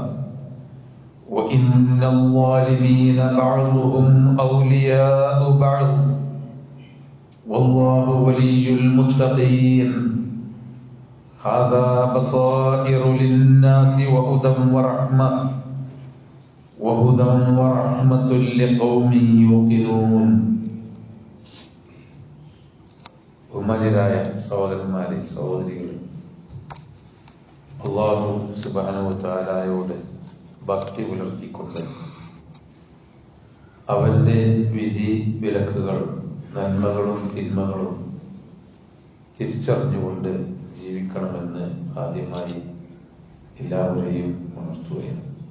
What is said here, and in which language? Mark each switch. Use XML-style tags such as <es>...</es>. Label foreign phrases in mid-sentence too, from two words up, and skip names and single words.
<ar>وإن الظالمين بعضهم أولياء بعض والله ولي المتقين هذا بصائر للناس وهدى ورحمة لقوم يوقنون</ar> <ml>ബഹുമാന്യരായ സഹോദരന്മാരെ സഹോദരികളെ,</ml> <ar>الله سبحانه وتعالى</ar> <ml>ഭക്തി പുലർത്തിക്കൊണ്ട് അവന്റെ വിധി വിലക്കുകൾ നന്മകളും തിന്മകളും തിരിച്ചറിഞ്ഞുകൊണ്ട് ജീവിക്കണമെന്ന് ആദ്യമായി എല്ലാവരെയും ഉണർത്തുകയാണ്.</ml>